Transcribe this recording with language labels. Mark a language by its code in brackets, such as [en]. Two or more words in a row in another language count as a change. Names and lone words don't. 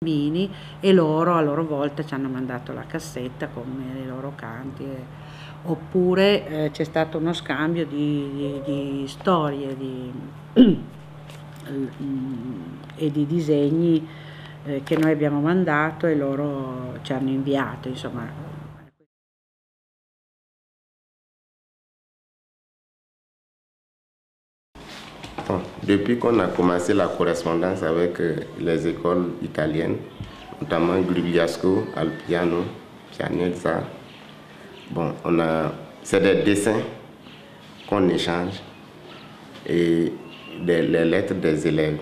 [it] bambini, e loro a loro volta ci hanno mandato la cassetta con i loro canti. Oppure c'è stato uno scambio di storie e di disegni che noi abbiamo mandato e loro ci hanno inviato, insomma. [fr] Bon, depuis qu'on a commencé la correspondance avec les écoles italiennes, notamment Grugliasco, Alpiano, Pianezza, bon, c'est des dessins qu'on échange et les lettres des élèves.